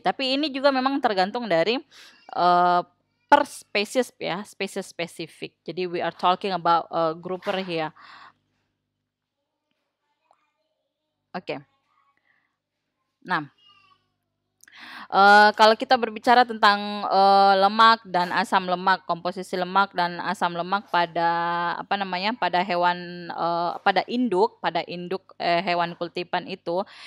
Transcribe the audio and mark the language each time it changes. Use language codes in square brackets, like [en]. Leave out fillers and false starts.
[id] Tapi ini juga memang tergantung dari, per spesies ya, spesies spesifik. [en] Jadi we are talking about, grouper here. Oke. [id] Nah, kalau kita berbicara tentang, lemak dan asam lemak, komposisi lemak dan asam lemak pada, apa namanya, pada hewan, pada induk, hewan kultipan itu.